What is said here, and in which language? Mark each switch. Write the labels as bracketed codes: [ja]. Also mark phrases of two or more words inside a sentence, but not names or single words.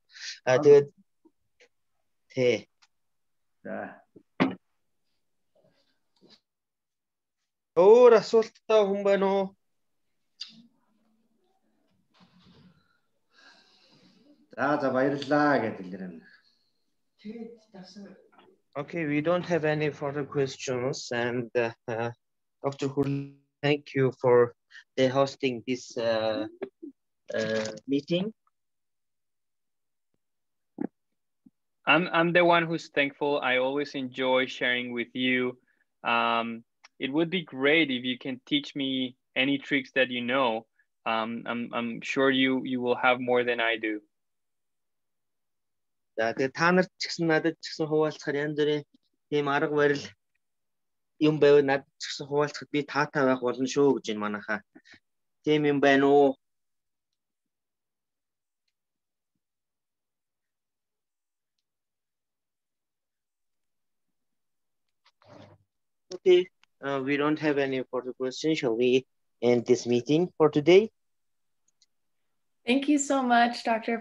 [mn] Тэгээд тий. За. Өөр асуулттай хүн байна уу? За баярлалаа гэдэг нэрнэ. [en] Okay, we don't have any further questions, and Dr. Hul, thank you for hosting this meeting. I'm the one who's thankful. I always enjoy sharing with you. It would be great if you can teach me any tricks that you know. I'm sure you will have more than I do. [mn] За тэгээ та нарт ч гэсэн надад ч гэсэн хуваалцахаар янз бүрийн тийм арга барил юм байвал надад ч гэсэн хуваалцахад би таатай байх болно шүү гэж энэ манайхаа. Тийм юм байна уу? [en] Okay, we don't have any further questions. Shall we end this meeting for today? Thank you so much, Dr.